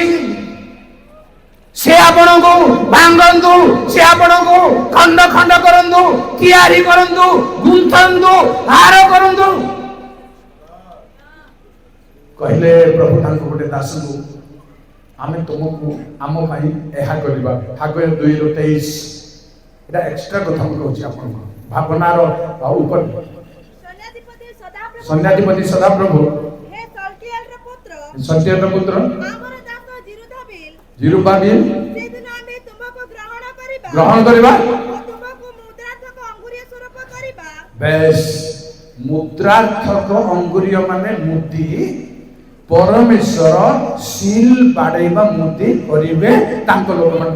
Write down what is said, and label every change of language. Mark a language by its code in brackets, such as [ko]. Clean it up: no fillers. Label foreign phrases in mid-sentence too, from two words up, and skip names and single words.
[or] ସେ ଆପଣଙ୍କୁ ଭାଙ୍ଗନ୍ତୁ, ସେ ଆପଣଙ୍କୁ ଖଣ୍ଡ ଖଣ୍ଡ କରନ୍ତୁ, ତିଆରି କରନ୍ତୁ, ଗୁନ୍ଥନ୍ତୁ, ହାର କରନ୍ତୁ। କହିଲେ ପ୍ରଭୁ ତାଙ୍କୁ ଗୋଟେ ଦାସଙ୍କୁ, ଆମେ ତୁମକୁ ଆମ ପାଇଁ ଏହା କରିବା। ହାଗୟ 2:23। [bn] এটা এক্সট্রা কথা [or] ମୁଁ କହୁଛି ଆପଣଙ୍କୁ, ଭାବନାର ଉପରେ। ସୈନ୍ୟାଧିପତି ସଦାପ୍ରଭୁ ସଲ୍ଟିଏଲର ପୁତ୍ର ଜିରୁବାବେଲ ଗ୍ରହଣ କରିବା। ବେଶ ମୁଦ୍ରାର୍ଥକ ଅଙ୍ଗୁରୀୟ ମାନେ ମୁଦି, ପରମେଶ୍ୱର ସିଲ ବାଡ଼େଇବା ମୁଦି କରିବେ ତାଙ୍କ ଲୋକମାନଙ୍କୁ।